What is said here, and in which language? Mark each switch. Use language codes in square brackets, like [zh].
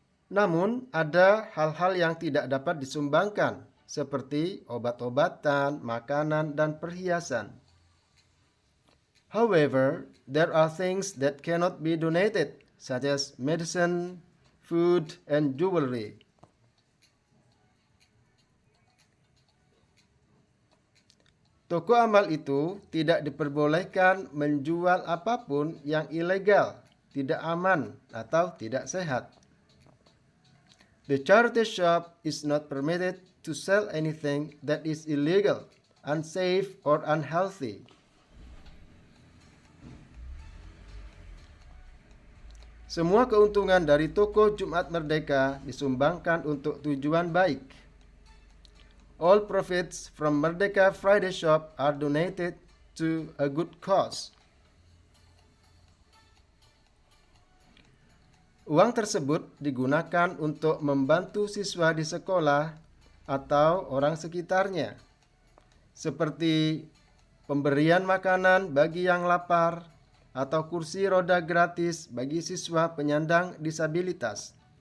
[id] Namun, ada hal-hal yang tidak dapat disumbangkan, seperti obat-obatan, makanan, dan perhiasan. [en] However, there are things that cannot be donated, such as medicine, food, and jewelry. [id] Toko amal itu tidak diperbolehkan menjual apapun yang ilegal, tidak aman, atau tidak sehat. [en] The charity shop is not permitted to sell anything that is illegal, unsafe, or unhealthy. [id] Semua keuntungan dari toko Jumat Merdeka disumbangkan untuk tujuan baik. [en] All profits from Merdeka Friday Shop are donated to a good cause. [id] Uang tersebut digunakan untuk membantu siswa di sekolah atau orang sekitarnya, seperti pemberian makanan bagi yang lapar atau kursi roda gratis bagi siswa penyandang disabilitas.